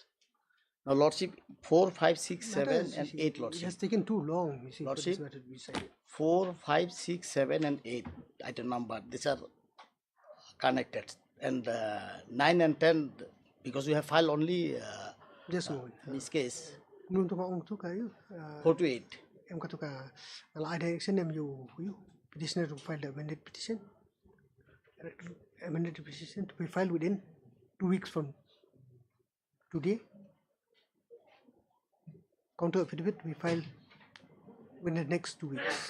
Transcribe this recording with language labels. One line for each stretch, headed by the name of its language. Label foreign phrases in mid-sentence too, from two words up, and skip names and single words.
English: Now, Lordship, 4, 5, 6, 7, and 8, Lordship. It has taken too long, you see, Lordship, for this matter to be decided. 4, 5, 6, 7, and 8 item number. These are connected. And 9 and 10, because we have filed only just a moment. In this case, Nung tuka ong tuka you. 4 to 8. Em katuka I direction em you petitioner to file the amended petition. Amended petition to be filed within 2 weeks from today. Counter affidavit to be filed within the next 2 weeks.